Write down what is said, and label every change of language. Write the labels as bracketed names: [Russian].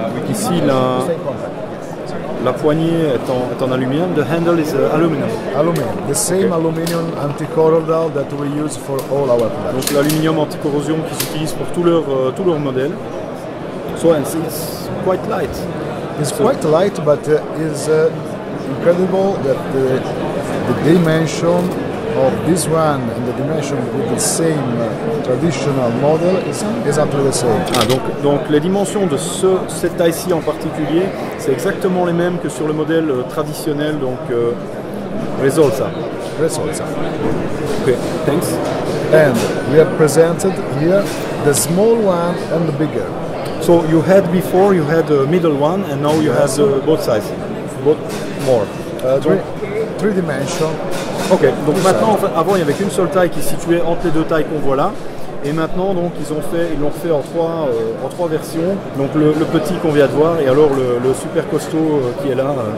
[French] Ici la poignée est en aluminium. [English] The handle is aluminum. Aluminum. The same aluminum anti-corrodal that we use for all our products. [French] Donc l'aluminium anti-corrosion qui s'utilise pour tous leurs modèles. [English] So and it's quite light. It's quite light, but it's incredible that the dimension of this one and the dimension with the same traditional model is exactly the same. [French] Ah, donc les dimensions de cette taille-ci en particulier, c'est exactement les mêmes que sur le modèle traditionnel, donc Resolza. Resolza. [English] Okay, thanks. And we have presented here the small one and the bigger. So you had a middle one, and now you have both sides, both more. Three dimension. [French] Ok, donc maintenant, avant il n'y avait qu'une seule taille qui se situait entre les deux tailles qu'on voit là, et maintenant donc ils l'ont fait en trois versions. Donc le petit qu'on vient de voir, et alors le super costaud qui est là.